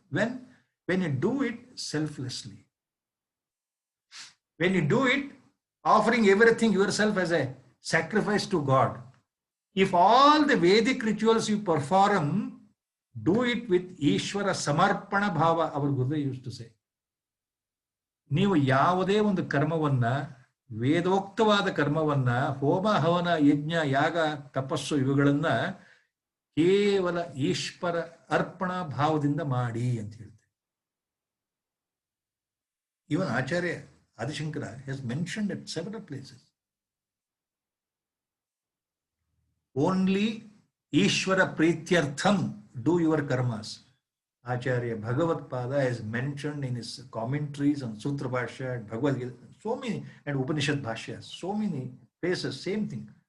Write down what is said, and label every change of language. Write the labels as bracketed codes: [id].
[en] When you do it selflessly. When you do it, offering everything yourself as a sacrifice to God. If all the Vedic rituals you perform, do it with Ishvara Samarpana Bhava, our Guru used to say. [kn] ನೀವು ಯಾವುದೇ ಒಂದು ಕರ್ಮವನ್ನ ವೇದೋಕ್ತವಾದ ಕರ್ಮವನ್ನ ಹೋಮ ಹವನ ಯಜ್ಞ ಯಾಗ ತಪಸ್ಸು ಇವುಗಳನ್ನ ಕೇವಲ ಈಶ್ವರ ಅರ್ಪಣಾ ಭಾವದಿಂದ ಮಾಡಿ ಅಂತ ಹೇಳ್ತಾರೆ. [en] Even Acharya Adishankara has mentioned at several places. Only Ishvara Prityartham do your karmas. Acharya Bhagavad Pada has mentioned in his commentaries on Sutra Bhashya and Bhagavad Gita, so many, and Upanishad Bhashya, so many places, same thing.